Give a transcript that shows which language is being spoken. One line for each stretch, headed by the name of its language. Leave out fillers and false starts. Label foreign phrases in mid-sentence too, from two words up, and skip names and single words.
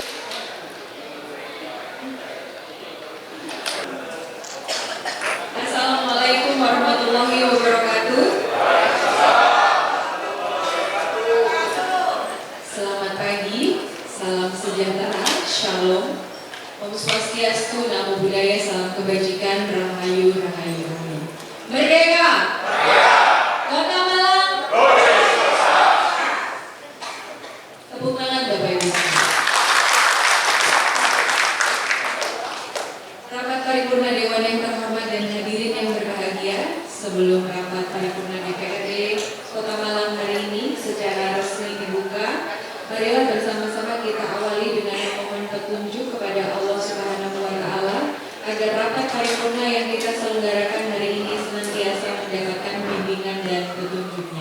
Arabic: السلام عليكم ورحمة الله وبركاته.
Indonesian: Selamat pagi, salam sejahtera, shalom,
Sanskrit: ॐ स्वस्ति अस्तु, नमो बुद्धाय,
Indonesian: salam kebajikan, rahayu, rahayu, rahayu. Merdeka! Kota Malang! Tepuk tangan Bapak Ibu. Rapat paripurna Dewan yang terhormat dan hadirin yang berbahagia, sebelum rapat paripurna DPRD Kota Malang hari ini secara resmi dibuka, marilah bersama-sama kita awali dengan memohon petunjuk kepada Allah
Arabic: سبحانه وتعالى
Indonesian: agar rapat paripurna yang kita selenggarakan hari ini senantiasa mendapatkan bimbingan dan petunjuknya.